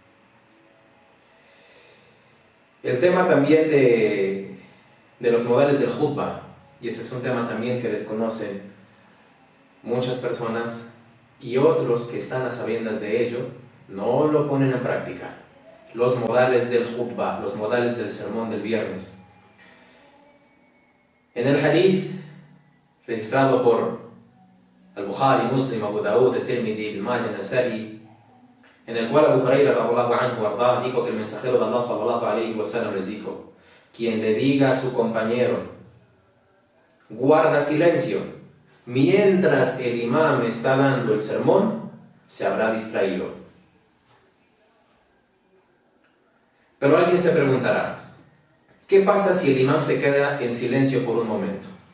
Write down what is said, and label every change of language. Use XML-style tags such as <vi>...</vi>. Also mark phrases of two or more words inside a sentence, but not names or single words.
<es>El tema también de los modales del khutbah, y ese es un tema también que desconocen muchas personas, y otros que están a sabiendas de ello no lo ponen en práctica. Los modales del khutbah, los modales del sermón del viernes. En el hadith registrado por al-Bukhari, Muslim, Abu Dawud, Tirmidhi, Ibn Majah, Nasa'i, en el cual Abu Huraira</es> <ar>رضي الله عنه</ar> <es>arda dijo que el mensajero de Allah</es> <ar>صلى الله عليه وسلم</ar> <es>les dijo: quien le diga a su compañero guarda silencio. Mientras el imam está dando el sermón, se habrá distraído. Pero alguien se preguntará, ¿qué pasa si el imam se queda en silencio por un momento?</es>